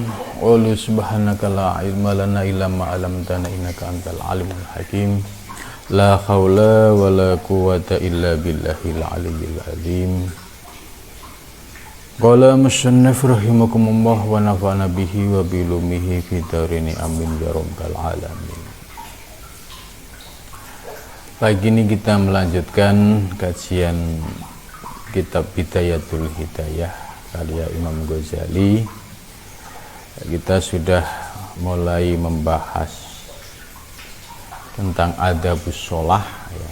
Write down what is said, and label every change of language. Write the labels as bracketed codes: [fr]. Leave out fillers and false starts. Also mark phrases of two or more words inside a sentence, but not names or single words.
[ar] قل سبحانك لا علم لنا إلا ما علمتنا إنك أنت العليم الحكيم. لا حول ولا قوة إلا بالله العلي العظيم. قال المصنف رحمكم الله ونفعنا به وبعلومه في الدارين آمين يا رب العالمين. [id] Pagi ini kita melanjutkan kajian kitab Bidayatul Hidayah karya Imam Ghazali. Kita sudah mulai membahas tentang [ar] آداب الصلاة [id] ya.